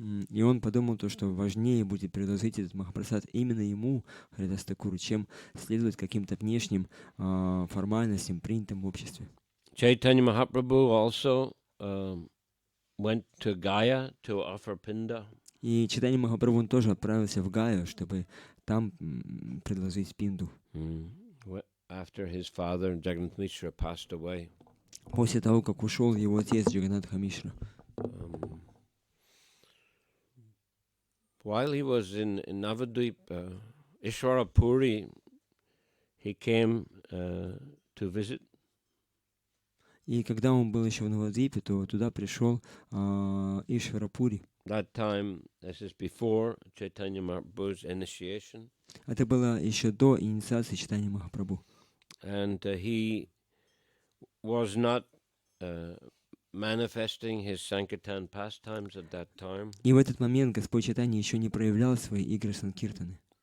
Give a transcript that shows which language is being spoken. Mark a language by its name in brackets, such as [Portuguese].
[Russian] И он подумал то, что важнее будет предложить этот махапрасад именно ему, Харидас Такуру, чем следовать каким-то внешним формальностям, принятым в обществе. [English] Chaitanya Mahaprabhu also went to Gaya to offer pinda. [Russian] И Чайтанья Махапрабху он тоже отправился в Гаю, чтобы там предложить пинду. [English] After his father Jagannath Mishra passed away. [Russian] После того, как ушел его отец Джаганатха Мишра. [English] While he was in Navadvip, Ishwara Puri, he came to visit. [Russian] И когда он был еще в Навадвипе, то туда пришел Ишвара Пури. [English] That time, this is before Chaitanya Mahaprabhu's initiation. [Russian] Это было еще до инициации Чайтаньи Махапрабху. [English] And he was not manifesting his Sankirtan pastimes at that time. [Russian] И в этот момент Господь Чайтанья еще не проявлял свои игры Санкиртаны.